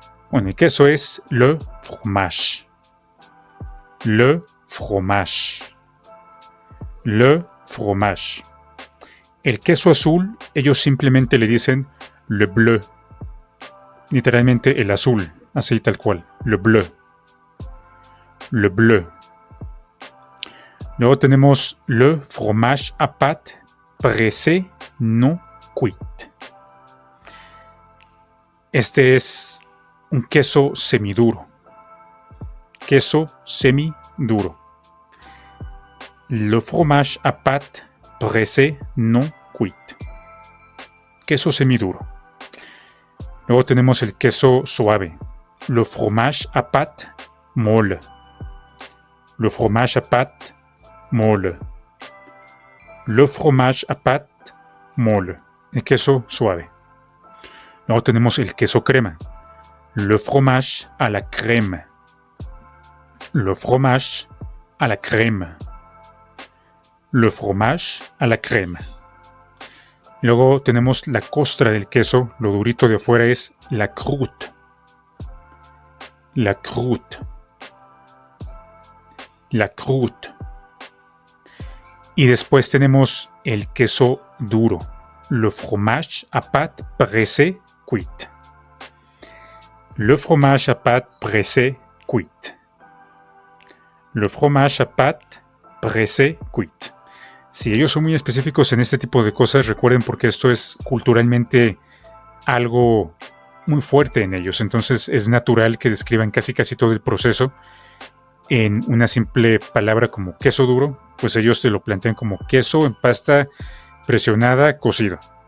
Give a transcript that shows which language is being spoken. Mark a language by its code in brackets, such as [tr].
[es] Bueno, el queso es [fr] le fromage. Le fromage. Le fromage. [es] El queso azul, ellos simplemente le dicen [fr] le bleu. [es] Literalmente el azul, así tal cual, [fr] le bleu. Le bleu. [es] Luego tenemos [fr] le fromage à pâte pressée non cuite. [es] Este es un queso semiduro. Queso semiduro. [fr] Le fromage à pâte pressée non cuite. [es] Queso semiduro. Luego tenemos el queso suave. [fr] Le fromage à pâte molle. Le fromage à pâte molle. Le fromage à pâte molle. [es] El queso suave. Luego tenemos el queso crema. [fr] Le fromage à la crème. Le fromage à la crème. Le fromage à la crème. [es] Luego tenemos la costra del queso. Lo durito de afuera es [fr] la croûte. La croûte. La croûte. [es] Y después tenemos el queso duro, [fr] le fromage à pâte pressée cuite. Le fromage à pâte pressée cuite. Le fromage à pâte pressée cuite. [es] Si ellos son muy específicos en este tipo de cosas, recuerden porque esto es culturalmente algo muy fuerte en ellos. Entonces es natural que describan casi todo el proceso en una simple palabra como queso duro, pues ellos te lo plantean como queso en pasta presionada, cocido.